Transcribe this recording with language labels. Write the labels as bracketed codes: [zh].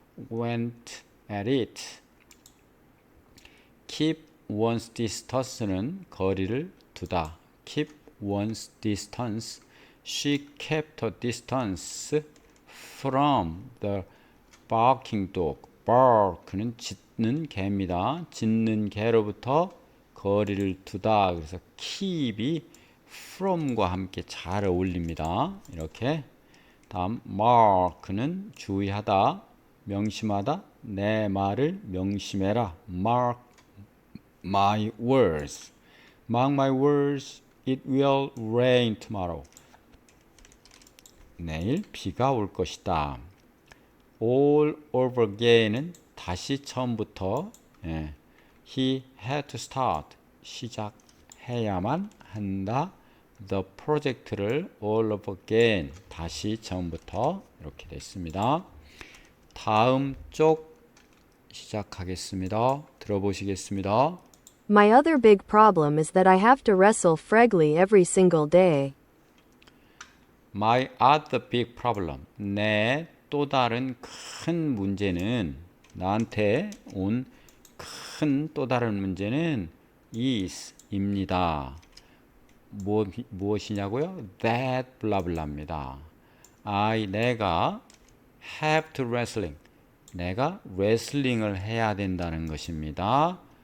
[en] went at it. keep one's distance는 [ko] 거리를 두다. [en] keep one's distance. She kept a distance from the barking dog. [ko] bark는 짖는 개입니다. 짖는 개로부터 거리를 두다. 그래서 keep이 from과 함께 잘 어울립니다. 이렇게. 다음 mark는 주의하다, 명심하다. 내 말을 명심해라. [en] mark my words. mark my words. It will rain tomorrow. [ko] 내일 비가 올 것이다. [en] all over again은 [ko] 다시 처음부터. [en] He had to start. [ko] 시작해야만 한다. [en] The project를 all over again. [ko] 다시 처음부터 이렇게 됐습니다. 다음 쪽 시작하겠습니다. 들어보시겠습니다. [en] My other big problem is that I have to wrestle Fregley every single day. My other big problem. [ko] 내 또 다른 큰 문제는 나한테 온 큰 또 다른 문제는 is 입니다. 무엇이냐고요? That 블라블라입니다. 내가 [en] have to wrestling. [ko] 내가 레슬링을 해야 된다는 것입니다.